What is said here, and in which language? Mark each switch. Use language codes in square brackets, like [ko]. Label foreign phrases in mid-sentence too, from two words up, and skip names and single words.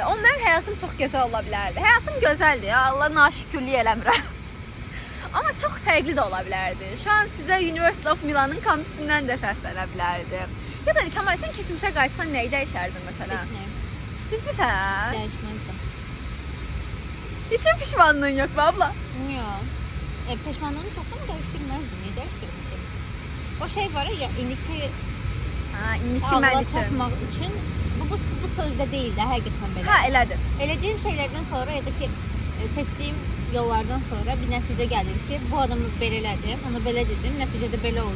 [az] O, mənim həyatım çox gözəl ola bilərdi. Həyatım gözəldir, ya, Allah naşükürlük eləmirəm. Amma çox fərqli də ola bilərdi. [tr] Şu an [az] sizə University of Milan'ın kampüsündən də səslənə bilərdi. Ya da Kəmal, sən keçmişə qayıtsan nəyi dəyişərdin məsələn? Heç nə. Ciddisən? Dəyişməzdim. [tr] Hiç pişmanlığın yok mu abla? [az] Yox. Peşmanlığımı çoxdan dəyişdirməzdim. Niyə dəyişdirdim? O şey var ya, indiki ağla çatmaq üçün bu sözdə deyil də, həqiqətən belə. Ha, elədir. Elədiyim şeylərdən sonra ya da ki, seçdiyim yollardan sonra bir nəticə gəlir ki, bu adamı belə elədim, onu belə dedim, nəticədə belə oldu.